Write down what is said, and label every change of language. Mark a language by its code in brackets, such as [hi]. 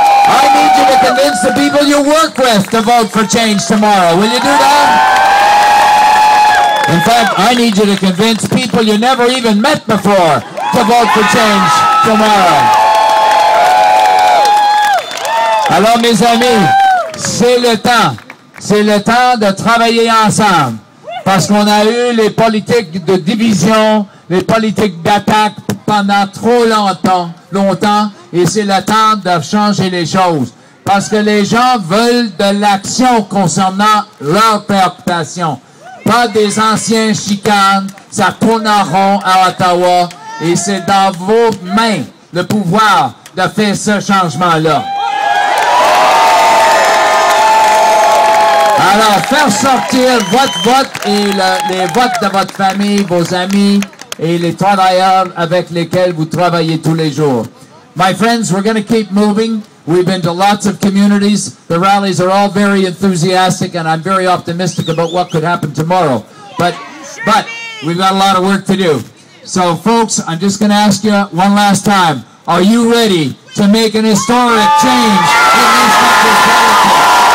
[en] I need you to convince the people you work with to vote for change tomorrow. Will you do that? In fact, I need you to convince people you never even met before to vote for change tomorrow. [fr] Alors, mes amis, c'est le temps de travailler ensemble. Parce qu'on a eu les politiques de division, les politiques d'attaque pendant trop longtemps, et c'est le temps de changer les choses. Parce que les gens veulent de l'action concernant leurs préoccupations. Pas des anciens chicanes, ça tourne en rond à Ottawa, et c'est dans vos mains le pouvoir de faire ce changement-là. Alors, faire sortir votre vote et les votes de votre famille, vos amis et les travailleurs avec lesquels vous travaillez tous les jours. [en] My friends, we're going to keep moving. We've been to lots of communities. The rallies are all very enthusiastic, and I'm very optimistic about what could happen tomorrow. But we've got a lot of work to do. So, folks, I'm just going to ask you one last time. Are you ready to make an historic change in this country's politics?